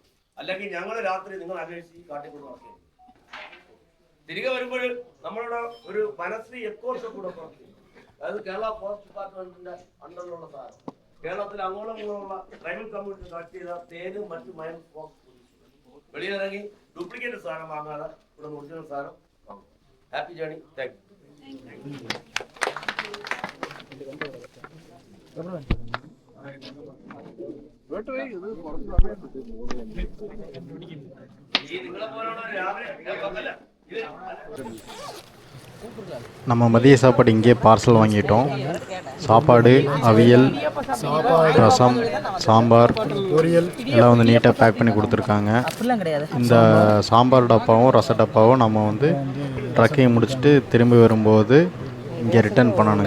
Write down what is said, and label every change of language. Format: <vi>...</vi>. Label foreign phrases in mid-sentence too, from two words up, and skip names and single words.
<ml>അല്ലെങ്കിൽ ഞങ്ങൾ രാത്രി നിങ്ങൾ അന്വേഷിച്ച് കാട്ടിക്കൊണ്ട് നോക്കിയത്. തിരികെ വരുമ്പോൾ നമ്മളുടെ ഒരു വനശ്രീ എക്കോർഷ കൂടെ പുറത്തു, അതായത് കേരള ഫോറസ്റ്റ് ഡിപ്പാർട്ട്മെന്റിന്റെ അണ്ടറിലുള്ള സാധനം, കേരളത്തിൽ അങ്ങോളം ഇങ്ങോളമുള്ള</ml> <en>tribal community</en> <ml>കളക്ട് ചെയ്ത തേനും മറ്റു മയം വെളിയിലിറങ്ങി ഡ്യൂപ്ലിക്കേറ്റ് സാധനം വാങ്ങാതെ ഇവിടെ ഒറിജിനൽ സാധനം വാങ്ങും.</ml> <en>Happy journey. Thank you.</en> <ml>നിങ്ങളെ പോലുള്ള രാവിലെ</ml> <ta>நம்ம மதிய சாப்பாடு இங்கே பார்சல் வாங்கிட்டோம். சாப்பாடு, அவியல், ரசம், சாம்பார், பொரியல் எல்லாம் வந்து நீட்டாக பேக் பண்ணி கொடுத்துருக்காங்க. இந்த சாம்பார் டப்பாவும் ரச டப்பாவும் நம்ம வந்து ட்ரக்கிங் முடிச்சுட்டு திரும்பி வரும்போது இங்கே ரிட்டர்ன் பண்ணணுங்க.</ta>